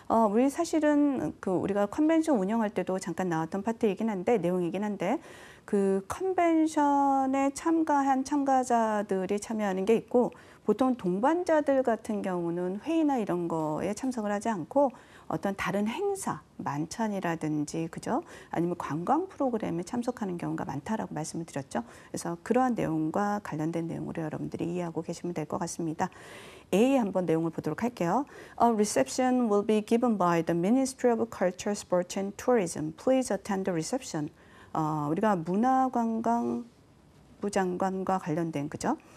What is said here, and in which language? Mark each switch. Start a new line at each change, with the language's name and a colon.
Korean: 우리 사실은 우리가 컨벤션 운영할 때도 잠깐 나왔던 파트이긴 한데 내용이긴 한데 그 컨벤션에 참가한 참가자들이 참여하는 게 있고 보통 동반자들 같은 경우는 회의나 이런 거에 참석을 하지 않고 어떤 다른 행사, 만찬이라든지 그죠? 아니면 관광 프로그램에 참석하는 경우가 많다라고 말씀을 드렸죠. 그래서 그러한 내용과 관련된 내용으로 여러분들이 이해하고 계시면 될 것 같습니다. A 한번 내용을 보도록 할게요.
English: A reception will be given by the Ministry of Culture, Sports and Tourism. Please attend the reception.
Korean: 우리가 문화관광부 장관과 관련된 그죠?